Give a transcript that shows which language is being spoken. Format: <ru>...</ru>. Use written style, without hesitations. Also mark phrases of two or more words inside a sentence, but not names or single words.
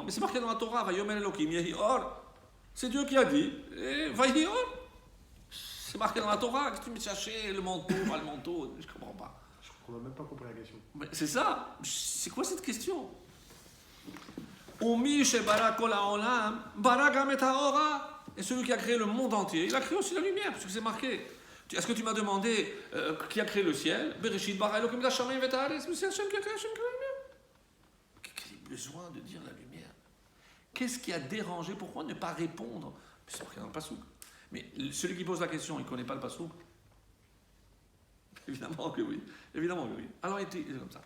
<fr>Mais c'est marqué dans la Torah,</fr> <he>ויאמר אלוקים יהי אור.</he> <fr>C'est Dieu qui a dit,</fr> <he>ויהי אור.</he> <fr>C'est marqué dans la Torah, que tu me cherchais le manteau, pas le manteau, je ne comprends pas. Je crois qu'on n'a même pas compris la question. Mais c'est ça, c'est quoi cette question?</fr> <he>ומי שברא כל העולם ברא גם את האורה.</he> <fr>Et celui qui a créé le monde entier, il a créé aussi la lumière, parce que c'est marqué. Est-ce que tu m'as demandé qui a créé le ciel?</fr> <he>בראשית ברא אלוקים השמים ואת הארץ.</he> <fr>Mais c'est Hachem qui a créé la lumière. Quel besoin de dire la lumière? Qu'est-ce qui a dérangé? Pourquoi ne pas répondre? C'est marqué dans le pasouk. Mais celui qui pose la question, il ne connaît pas le pasouk? Évidemment que oui. Évidemment que oui. Alors il est comme ça.</fr>